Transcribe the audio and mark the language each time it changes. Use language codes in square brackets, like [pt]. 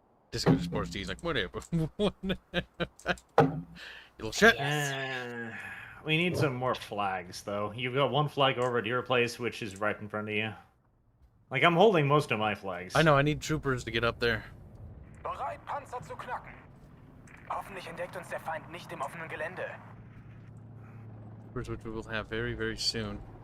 [en] Disco Sports D's like, whatever. Little shit. We need some more flags, though. You've got one flag over at your place, which is right in front of you. Like, I'm holding most of my flags. I know, I need troopers to get up there. [de] Bereit, Panzer zu knacken. Hoffentlich entdeckt uns der Feind nicht im offenen Gelände. [en] Troopers, which we will have very, very soon.